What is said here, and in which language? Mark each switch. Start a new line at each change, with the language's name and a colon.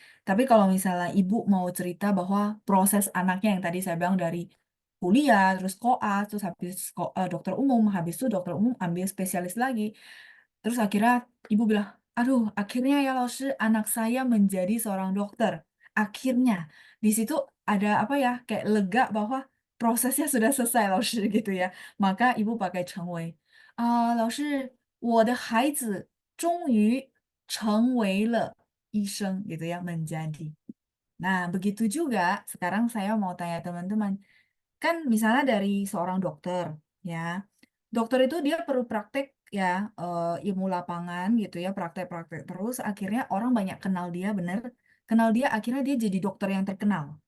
Indonesian: Tapi kalau misalnya ibu mau cerita bahwa proses anaknya yang tadi saya bilang dari kuliah, terus koas, terus habis dokter umum, habis itu dokter umum ambil spesialis lagi. Terus akhirnya ibu bilang, aduh, akhirnya ya Laoshi, anak saya menjadi seorang dokter. Akhirnya, di situ ada apa ya, kayak lega bahwa prosesnya sudah selesai, Laoshi, gitu ya. Maka ibu pakai 成为.
Chinese: Laoshi, 我的孩子终于成为了医生,
Indonesian: gitu ya, menjadi. Nah, begitu juga sekarang saya mau tanya teman-teman. Kan misalnya dari seorang dokter, ya. Dokter itu dia perlu praktek ya, ilmu lapangan gitu ya, praktek-praktek terus. Akhirnya orang banyak kenal dia, bener. Kenal dia, akhirnya dia jadi dokter yang terkenal.